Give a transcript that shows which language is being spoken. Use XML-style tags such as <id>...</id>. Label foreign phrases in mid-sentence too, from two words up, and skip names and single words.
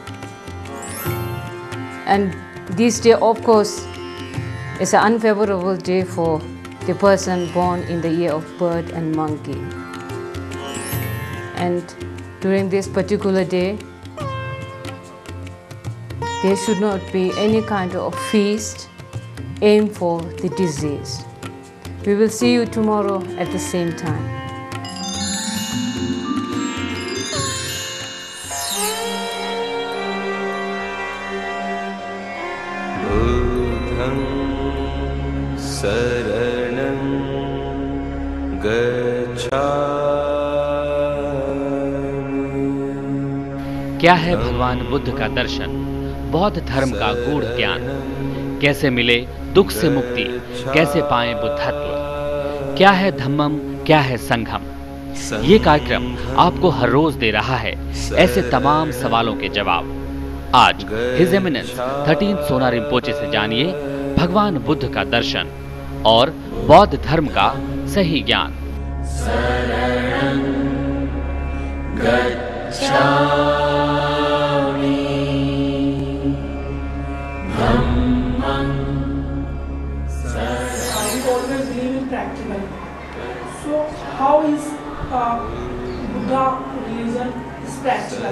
<en>And this day, of course, is an unfavorable day for the person born in the year of bird and monkey. And during this particular day, there should not be any kind of feast aimed for the deceased. We will see you tomorrow at the same time.</en> <pi>बुद्धं शरणं गच्छामि।</pi> <hi>क्या है भगवान बुद्ध का दर्शन, बौद्ध धर्म का गूढ़ ज्ञान, कैसे मिले दुख से मुक्ति, कैसे पाएं बुद्धत्व, क्या है धम्मम, क्या है संघम। ये कार्यक्रम आपको हर रोज दे रहा है ऐसे तमाम सवालों के जवाब। आज</hi> <en>His Eminence</en> <hi>13 सोना रिम्पोचे से जानिए भगवान बुद्ध का दर्शन और बौद्ध धर्म का सही ज्ञान।</hi> <en>So how is Buddha religion is practical?</en>